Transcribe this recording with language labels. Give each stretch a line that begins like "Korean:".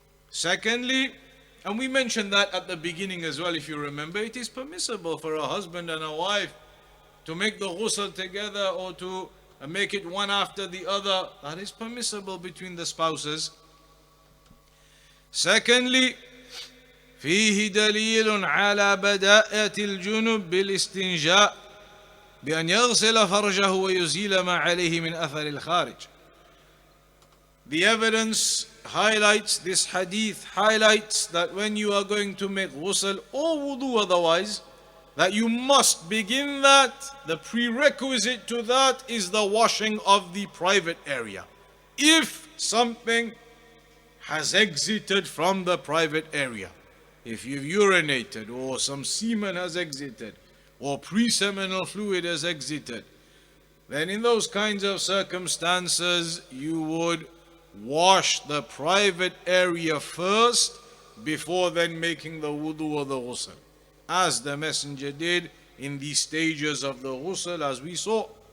English: Secondly, and we mentioned that at the beginning as well, if you remember, it is permissible for a husband and a wife to make the ghusl together or to make it one after the other. That is permissible between the spouses. Secondly,
Arabic: فيه دليل على بداءة الجنب بالاستنجاء بأن يغسل فرجه ويزيل ما عليه من أثر الخارج.
English: The evidence highlights, this hadith highlights that when you are going to make ghusl or wudu otherwise, that you must begin that. The prerequisite to that is the washing of the private area. If something has exited from the private area, if you've urinated or some semen has exited or pre-seminal fluid has exited, then in those kinds of circumstances you would wash the private area first before then making the wudu or the ghusl, as the Messenger did in these stages of the ghusl as we saw.